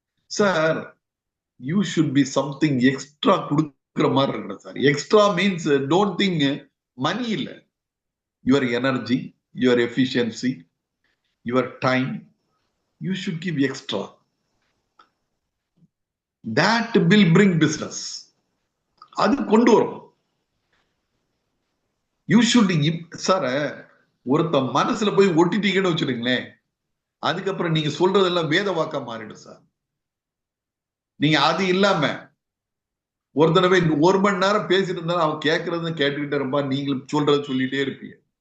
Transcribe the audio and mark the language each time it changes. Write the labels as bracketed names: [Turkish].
[Tamil] Sir, [English] you should be something extra [Tamil] கொடுக்குற மாதிரி இருக்கிற sir. [English] Extra means don't think money இல்ல, your energy, your efficiency, your time, you should give extra. that will bring business. [Tamil] அது கொண்டு வரும். [English] you should [Tamil] sir, ஒருத்த மனசுல போய் ஒட்டிட்டீங்கன்னு வச்சுருங்களேன், அதுக்கப்புறம் நீங்க சொல்றதெல்லாம் வேத வாக்கா மாறிடும் சார். நீங்க அது இல்லாம ஒரு தடவை 1 மணி நேரம் பேசிட்டு இருந்தாலும் அவன் கேட்கறத கேட்டுக்கிட்டே இருப்பா, நீங்களும் சொல்றத சொல்லிட்டே இருப்பீங்க.